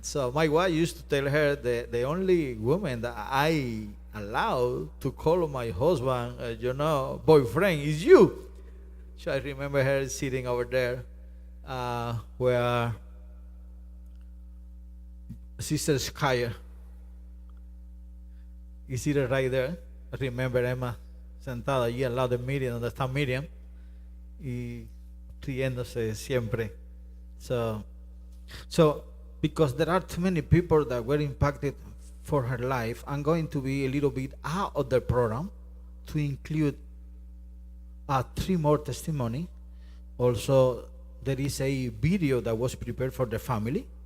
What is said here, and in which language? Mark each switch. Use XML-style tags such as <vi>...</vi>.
<en>So my wife used to tell her the only woman that I allow to call my husband, boyfriend is you. So I remember her sitting over there where Sister Skyer is seated right there. I remember</en> <es>Emma sentada allí al lado de Miriam, donde está Miriam, y riéndose siempre.</es> <en>So because there are too many people that were impacted for her life, I'm going to be a little bit out of the program to include 3 more testimony. Also, there is a video that was prepared for the family.</en>